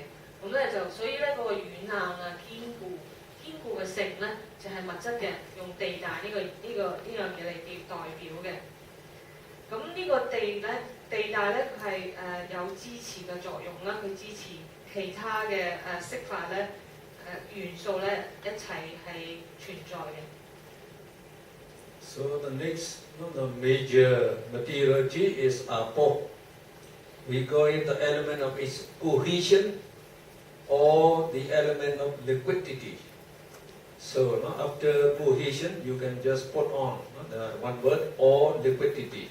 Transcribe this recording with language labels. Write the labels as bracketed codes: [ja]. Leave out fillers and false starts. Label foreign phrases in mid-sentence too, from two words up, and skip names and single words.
[yue] 咁咧就所以咧，嗰個軟硬堅固嘅性咧，就係物質嘅用地大呢樣嘢嚟代表嘅。咁呢個地大咧，佢係有支持嘅作用啦，佢支持其他嘅色法咧元素咧一齊係存在嘅。 [en] So the next, the major materiality is apo. We call it the element of its cohesion or the element of liquidity. So after cohesion, you can just put on the one word or liquidity.